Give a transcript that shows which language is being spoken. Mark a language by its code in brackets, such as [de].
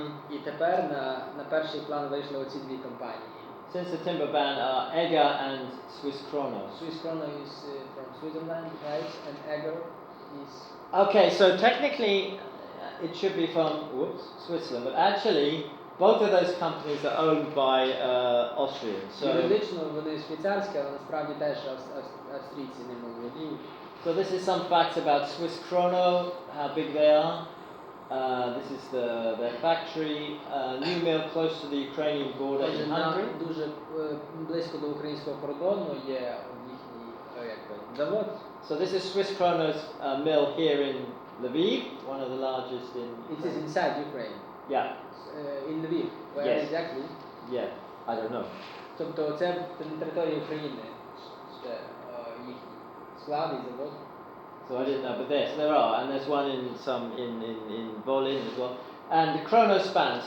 [uk] І тепер на перший план вийшли оці дві компанії. [en] Since the timber ban are EGA and Swiss Krono. Swiss Krono is from Switzerland, right? And EGA is... Okay, so technically it should be from Switzerland, but actually both of those companies are owned by Austrians. So [uk] юридично вони швейцарські, але насправді теж австрійці ними володіють. [en] So this is some facts about Swiss Krono, how big they are. This is their factory, new mill close to the Ukrainian border in Hungary. [uk] Дуже близько до українського кордону є їхній завод. [en] So this is Swiss Krono's mill here in Lviv, one of the largest in It is inside Ukraine. Yeah. In Lviv. Where Yes. exactly? Yeah, I don't know. [uk] Тобто це на території України ще їхній склад і завод. [en] So I didn't know, but there are, and there's one in Volyn as well, and Kronospan.